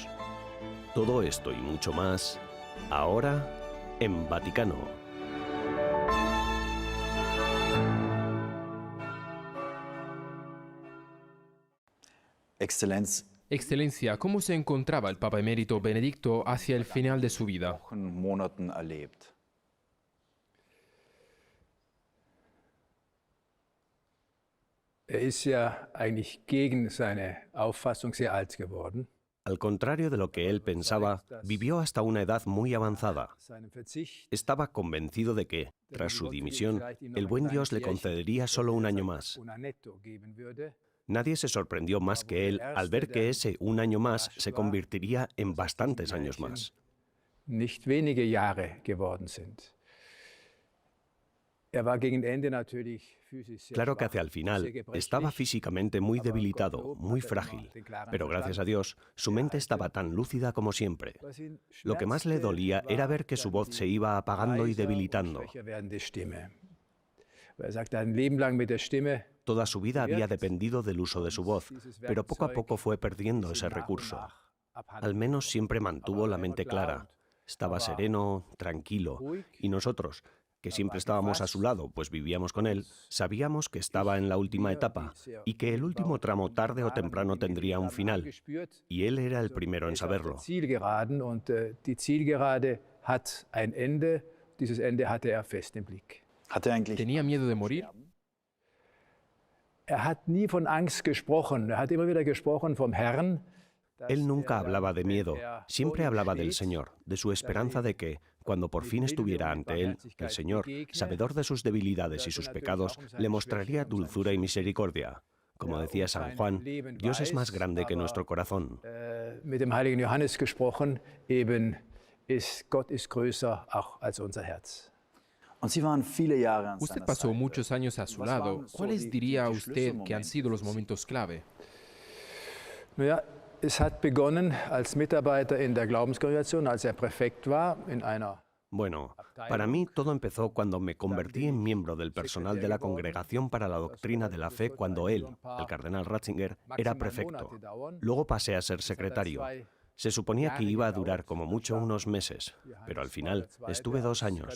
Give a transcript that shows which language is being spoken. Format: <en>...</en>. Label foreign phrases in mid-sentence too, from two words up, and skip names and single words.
<es>Todo esto y mucho más, ahora en Vaticano. Excelencia, ¿cómo se encontraba el Papa Emérito Benedicto hacia el final de su vida?</es> <de>ist ja eigentlich gegen seine Auffassung sehr alt geworden.</de> <es>Al contrario de lo que él pensaba, vivió hasta una edad muy avanzada. Estaba convencido de que, tras su dimisión, el buen Dios le concedería solo un año más. Nadie se sorprendió más que él al ver que ese un año más se convertiría en bastantes años más.</es> <de>Nicht wenige Jahre geworden sind. War gegen Ende natürlich physisch sehr</de> <es>Claro que</es> <de>schwach,</de> <es>hacia el final</es> <de>sehr gebrechlich,</de> <es>estaba físicamente muy debilitado, muy frágil, pero gracias a Dios su mente estaba tan lúcida como siempre.</es> <de>was ihn</de> <es>Lo que más le</es> <de>schmerzte,</de> <es>dolía era ver que su voz se iba apagando y</es> <de>leiser und</de> <es>debilitando.</es> <de>schwächer werdende Stimme. Sagt, ein Leben lang mit der Stimme.</de> <es>Toda su vida había dependido del uso de su voz, pero poco a poco fue perdiendo ese recurso. Al menos siempre mantuvo la mente clara. Estaba sereno, tranquilo, y nosotros, que siempre estábamos a su lado, pues vivíamos con él, sabíamos que estaba en la última etapa y que el último tramo tarde o temprano tendría un final, y él era el primero en saberlo.</es> <de>Zielgeraden und die Zielgerade hat ein Ende. Dieses Ende hatte er fest im Blick.</de> <es>¿Tenía miedo de morir?</es> <de>Hat nie von Angst gesprochen. Hat immer wieder gesprochen vom Herrn.</de> <es>Él nunca hablaba de miedo, siempre hablaba del Señor, de su esperanza de que, cuando por fin estuviera ante él, el Señor, sabedor de sus debilidades y sus pecados, le mostraría dulzura y misericordia. Como decía San Juan, Dios es más grande que nuestro corazón.</es> <de>Mit dem heiligen Johannes gesprochen, Gott ist größer auch als unser Herz.</de> <es>Usted pasó muchos años a su lado. ¿Cuáles diría usted que han sido los momentos clave?</es> <de>Naja, es hat begonnen als Mitarbeiter in der Glaubenskongregation, als Präfekt war, in einer.</de> <es>Bueno, para mí todo empezó cuando me convertí en miembro del personal de la Congregación para la Doctrina de la Fe cuando él, el cardenal Ratzinger, era prefecto. Luego pasé a ser secretario. Se suponía que iba a durar como mucho unos meses, pero al final estuve 2 años.</es>